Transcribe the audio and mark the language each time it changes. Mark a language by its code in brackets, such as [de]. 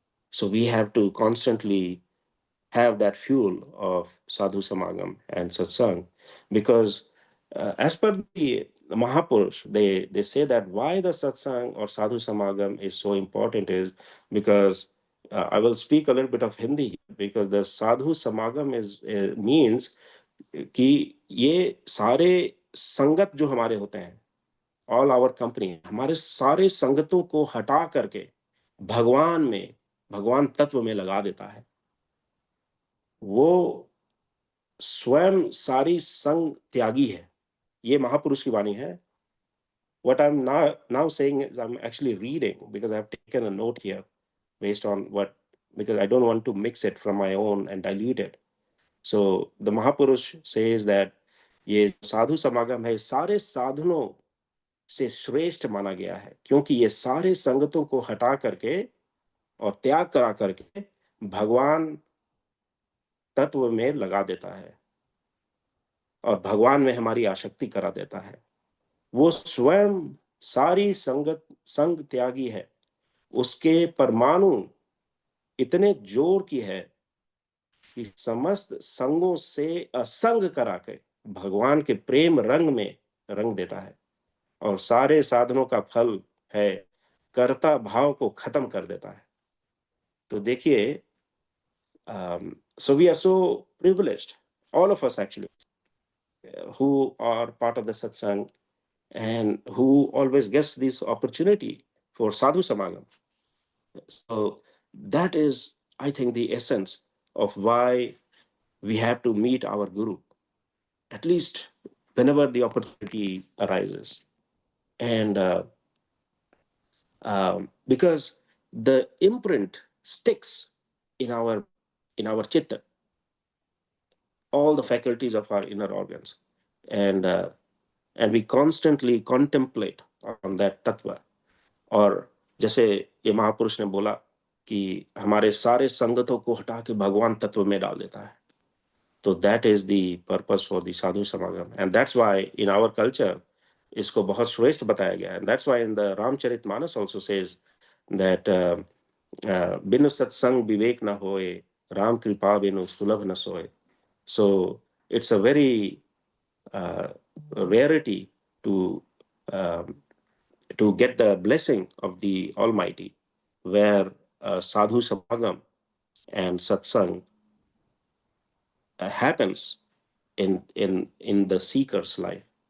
[en] So we have to constantly have that fuel of sadhu samagam and satsang, because as per the Mahapurush, they say that why the satsang or sadhu samagam is so important is because I will speak a little bit of Hindi, because the sadhu samagam is means [hi] कि ये सारे संगत जो हमारे होते हैं, [en] all our company, [hi] हमारे सारे संगतों को हटा करके भगवान में, भगवान तत्व में लगा देता है। वो स्वयं सारी संग त्यागी है। ये महापुरुष की वाणी है। [en] What I'm now saying is I'm actually reading because I've taken a note here based on because I don't want to mix it from my own and dilute it. So the Mahapurush says that [hi] ये साधु समागम है, सारे साधनों से श्रेष्ठ माना गया है, क्योंकि ये सारे संगतों को हटा करके और त्याग करा करके भगवान तत्व में लगा देता है और भगवान में हमारी आसक्ति करा देता है। वो स्वयं सारी संग त्यागी है। उसके परमाणु इतने जोर की है कि समस्त संगों से असंग करा के भगवान के प्रेम रंग में रंग देता है और सारे साधनों का फल है कर्ता भाव को खत्म कर देता है। तो देखिए, [en] so we are so privileged, all of us actually, who are part of the satsang and who always gets this opportunity for sadhu samagam. So that is, I think, the essence of why we have to meet our guru, at least whenever the opportunity arises. And because the imprint sticks in our chitta, all the faculties of our inner organs, and we constantly contemplate on that tattva. [hi] और जैसे ये महापुरुष ने बोला कि हमारे सारे संगतों को हटा के भगवान तत्व में डाल देता है, तो [en] that is the purpose for the sadhu samagam, and that's why in our culture [hi] इसको बहुत श्रेष्ठ बताया गया है. [en] And that's why in the Ramcharitmanas also says that [hi] बिनु सत्संग विवेक न होए, राम कृपा बिनु सुलभ न सोए. [en] So it's a very rarity to get the blessing of the Almighty, where sadhu samagam and satsang happens in the seeker's life.